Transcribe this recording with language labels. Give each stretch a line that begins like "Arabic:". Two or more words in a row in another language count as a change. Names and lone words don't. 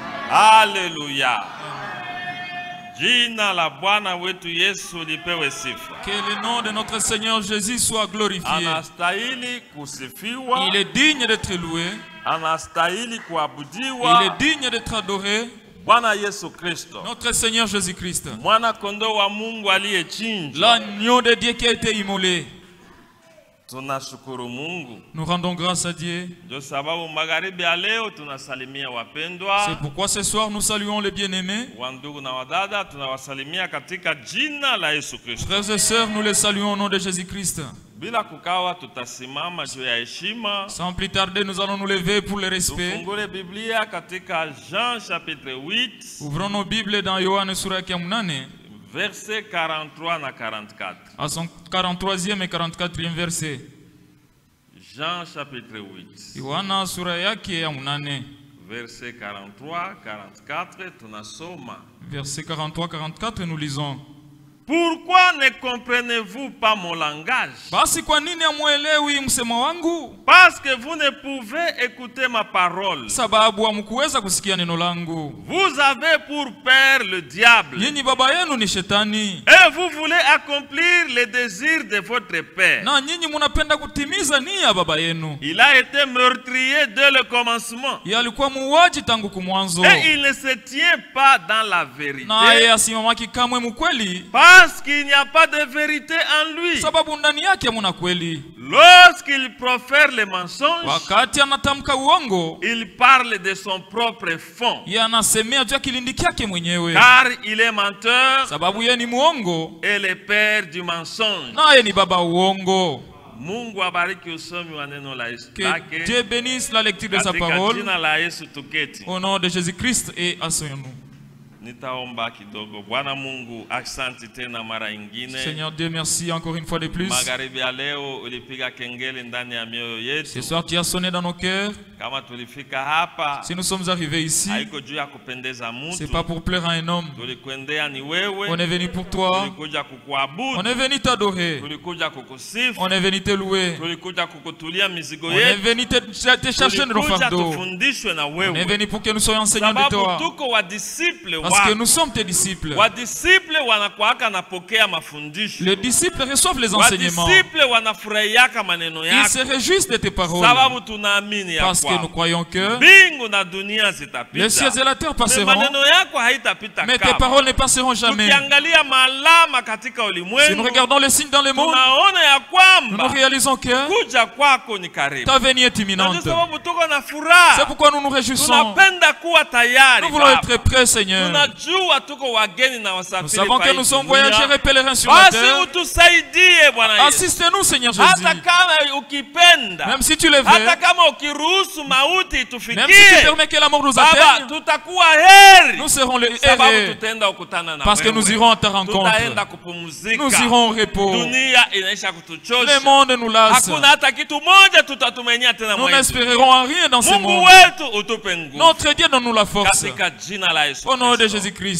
French: Alléluia.
Swahili: Jina la Bwana wetu Yesu lipewe sifa.
French: Que le nom de notre Seigneur Jésus soit glorifié.
Swahili: Anastahili kusifiwa.
French: Il est digne d'être loué.
Swahili: Anastahili kuabudiwa.
French: Il est digne d'être adoré.
Swahili: Bwana Yesu Kristo.
French: Notre Seigneur Jésus-Christ.
Swahili: Mwana kondoo wa Mungu aliyechinjwa.
French: L'agneau de Dieu qui a été immolé.
Swahili: Tunashukuru Mungu.
French: Nous rendons grâce à Dieu.
Swahili: Ndio sababu magharibi ya leo tunasalimia wapendwa.
French: C'est pourquoi ce soir nous saluons les bien-aimés.
Swahili: Wandugu na wadada tunawasalimia katika jina la Yesu Kristo.
French: Frères et sœurs, nous les saluons au nom de Jésus-Christ.
Swahili: Bila kukawa tutasimama juu ya heshima.
French: Sans plus tarder, nous allons nous lever pour le respect.
Swahili: Tufungule Biblia katika Jean chapitre 8.
French: Ouvrons nos Bibles dans Yohane
Swahili: sura ya
French: 8.
Swahili: Verset 43 na 44.
French: À son 43e et 44e verset. Jean chapitre 8. Yohana sura yake ya 8.
Swahili: Verset 43, 44, tunasoma.
French: Verset 43, 44, nous lisons. Pourquoi ne comprenez-vous pas mon langage?
Swahili: Basi kwa nini hamuelewi msemo wangu?
French: Parce que vous ne pouvez écouter ma parole.
Swahili: Sababu hamkuweza kusikia neno langu.
French: Vous avez pour père le diable.
Swahili: Nyinyi baba yenu ni shetani.
French: Et vous voulez accomplir les désirs de votre père.
Swahili: Na nyinyi munapenda kutimiza nia ya baba yenu.
French: Il a été meurtrier dès le commencement.
Swahili: Yeye alikuwa muuaji tangu kumwanzo.
French: Et il ne se tient pas dans la vérité.
Swahili: Na yeye asimamaki kamwe mkweli.
French: Parce qu'il n'y a pas de vérité en lui.
Swahili: Sababu ndani yake hamuna kweli.
French: Lorsqu'il profère les mensonges,
Swahili: wakati anatamka uongo,
French: il parle de son propre fond.
Swahili: Yeye anasemea juu ya kilindi chake mwenyewe.
French: Car il est menteur.
Swahili: Sababu yeye ni muongo.
French: Et le père du mensonge.
Swahili: Na yeye ni baba uongo. Mungu abariki usomi wa neno la Yesu.
French: Que Dieu bénisse la lecture de sa parole.
Swahili: Jina la Yesu tuketi.
French: Au nom de Jésus-Christ et asseyons-nous.
Swahili: Nitaomba kidogo. Bwana Mungu, asante tena mara nyingine.
French: Seigneur Dieu, merci encore une fois de plus.
Swahili: Magharibi ya leo ulipiga kengele ndani ya mioyo yetu.
French: Ce soir tu as sonné dans nos cœurs.
Swahili: Kama tulifika hapa,
French: si nous sommes arrivés ici,
Swahili: haiko juu ya kupendeza mtu.
French: C'est pas pour plaire à un homme.
Swahili: Tulikwendea ni wewe.
French: On est venu pour toi.
Swahili: Tulikuja kukuabudu.
French: On est venu t'adorer.
Swahili: Tulikuja kukusifu.
French: On est venu te louer.
Swahili: Tulikuja kukutulia mizigo yetu.
French: On est venu te chercher nos fardeaux.
Swahili: Tufundishwe na wewe.
French: On est venu pour que nous soyons enseignants de toi.
Swahili: Tuko wa disciples.
French: Parce que nous sommes tes disciples.
Swahili: Wadisciple wanakuaka napokea mafundisho.
French: Les disciples reçoivent les enseignements.
Swahili: Wadisciple wanafurahiaka maneno yako.
French: Ils se réjouissent de tes paroles.
Swahili: Sababu tunaamini ya
French: parce que nous croyons que
Swahili: mbingu na dunia zitapita.
French: Les cieux et la terre passeront.
Swahili: Maneno yako haitapita.
French: Mais tes paroles ne passeront jamais.
Swahili: Tukiangalia malama katika ulimwengu.
French: Si nous regardons les signes dans le monde,
Swahili: tunaona ya kwamba
French: nous réalisons que
Swahili: kuja kwako ni karibu.
French: Ta venue est imminente.
Swahili: Sababu tuko na furaha.
French: C'est pourquoi nous nous réjouissons.
Swahili: Tunapenda kuwa tayari.
French: Nous voulons être prêts, Seigneur.
Swahili: Tunajua tuko wageni na wasafiri.
French: Nous savons que nous sommes voyageurs et pèlerins sur la terre.
Swahili: Basi utusaidie Bwana Yesu.
French: Assistez-nous, Seigneur Jésus.
Swahili: Hata kama ukipenda.
French: Même si tu le veux.
Swahili: Hata kama ukiruhusu mauti tufikie.
French: Même si tu permets que la mort nous atteigne.
Swahili: Tutakuwa heri.
French: Nous serons les heureux. Parce que nous irons à ta rencontre. Nous irons au repos. Le monde nous lasse. Nous n'espérerons en rien dans ce monde. Notre Dieu donne-nous la force. Au nom de Jésus-Christ.